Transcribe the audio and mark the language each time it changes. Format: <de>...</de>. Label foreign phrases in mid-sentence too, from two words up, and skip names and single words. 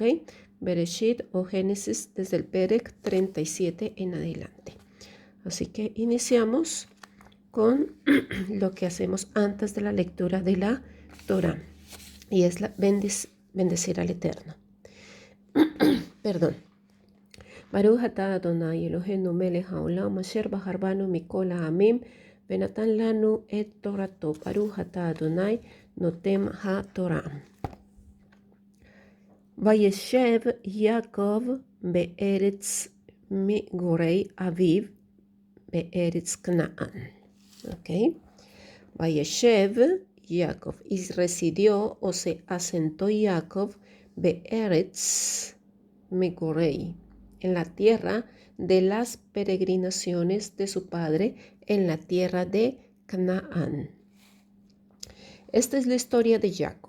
<es>Bereshit o Génesis desde el Perek 37 en adelante. Así que iniciamos con lo que hacemos antes de la lectura de la Torah y es bendecir al Eterno. Perdón.</es> <he>ברוך אתה אדוני אלוהינו מלך העולם אשר בחר בנו מכל העמים ונתן לנו את תורתו. ברוך אתה אדוני נותן התורה. וישב יעקב בארץ מגורי אביו בארץ כנען.</he> <es>Okay. וישב Jacob y residió o se asentó Jacob</es> <he>בארץ מגורי,</he> <es>en la tierra de las peregrinaciones de su padre, en la tierra de Canaán. Esta es la historia de Jacob.</es>